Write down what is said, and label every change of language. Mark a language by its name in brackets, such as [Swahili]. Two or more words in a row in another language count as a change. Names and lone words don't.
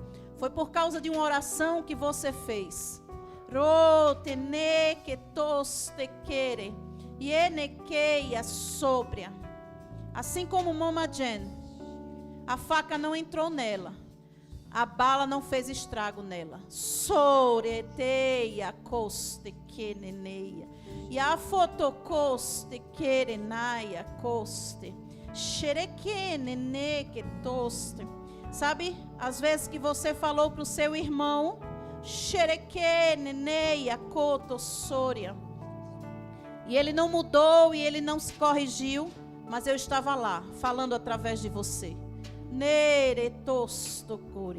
[Portuguese] Foi por causa de uma oração que você fez. Rotene que toste quere. Ienequeia sóbria. Assim como Mama Jen. A faca não entrou nela. A bala não fez estrago nela. Soreteia coste queneneia. E a fotocoste querenaia coste. Xerequenene que toste. Sabe, às vezes que você falou para o seu irmão, xerequeneneia cotossoria. E ele não mudou e ele não se corrigiu, mas eu estava lá, falando através de você. Neretostocure.